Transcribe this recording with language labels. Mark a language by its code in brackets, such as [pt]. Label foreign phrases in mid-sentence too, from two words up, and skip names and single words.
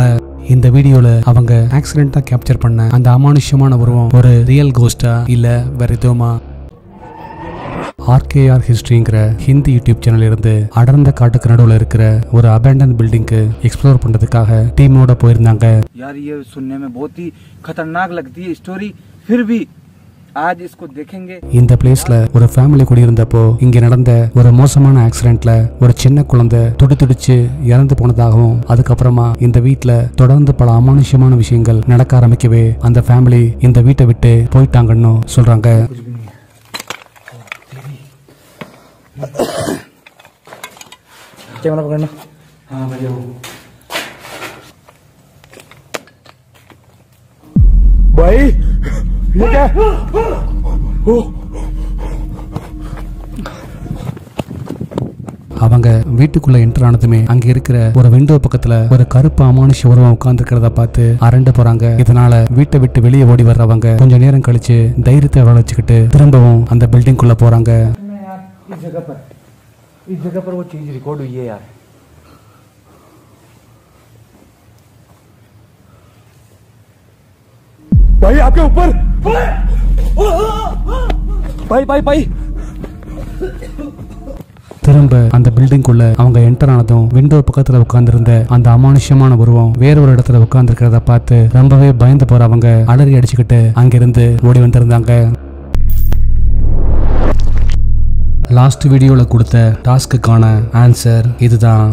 [ta] இந்த வீடியோல அவங்க ஆக்சிடென்ட்டா கேப்சர் பண்ண அந்த அமானுஷ்யமான உருவம் ஒரு [en] real ghost [ta] இல்ல வேற எதுவுமா? RKR ஹிஸ்டரிங்கிற ஹிந்தி [en] YouTube channel [ta] இருந்து அடர்ந்த காட்டுக்கு நடுவில் இருக்கிற ஒரு [en] abandoned building [ta] எக்ஸ்ப்ளோர் பண்றதுக்காக டீமோட போயிருந்தாங்க. [hi] यार ये सुनने में बहुत ही खतरनाक लगती है स्टोरी, फिर भी आज इसको देखेंगे. [ta] இந்த பிளேஸ்ல ஒரு ஃபேமிலி குடியிருந்தப்போ இங்க நடந்த ஒரு மோசமான ஆக்சிடென்ட்ல ஒரு சின்ன குழந்தை துடிச்சு இறந்து போனதாகவும் அதுக்கப்புறமா இந்த வீட்டுல தொடர்ந்து பல அமானுஷ்யமான விஷயங்கள் நடக்க ஆரம்பிக்கவே அந்த ஃபேமிலி இந்த வீட்டை விட்டு போயிட்டாங்கன்னு சொல்றாங்க. [hi] कैमरा पकड़ना. हाँ भैया. भाई ये क्या? [ta] அவங்க வீட்டுக்குள்ள என்டர் ஆனதுமே அங்க இருக்கிற ஒரு விண்டோ பக்கத்துல ஒரு கருப்பு அமானுஷ்ய உருவம் உட்கார்ந்து இருக்கிறத பார்த்து அரண்டு போறாங்க. இதனால வீட்டை விட்டு வெளியே ஓடி வர்றவங்க கொஞ்ச நேரம் கழிச்சு தைரியத்தை வளர்ச்சிக்கிட்டு திரும்பவும் அந்த பில்டிங் குள்ள போறாங்க. [hi] इस जगह पर वो चीज रिकॉर्ड हुई है यार. भाई आपके ऊपर. भाई भाई भाई. [ta] திரும்ப அந்த பில்டிங்குள்ள அவங்க என்டர் ஆனதும் விண்டோ பக்கத்துல உட்கார்ந்திருந்த அந்த அமானுஷ்யமான உருவம் வேற ஒரு இடத்துல உட்கார்ந்து இருக்கிறத பார்த்து ரொம்பவே பயந்து போறவங்க அலறி அடிச்சுக்கிட்டு அங்கிருந்து ஓடி வந்திருந்தாங்க. [en] last video [ta] கொடுத்த டாஸ்க்குக்கான ஆன்சர் இதுதான்.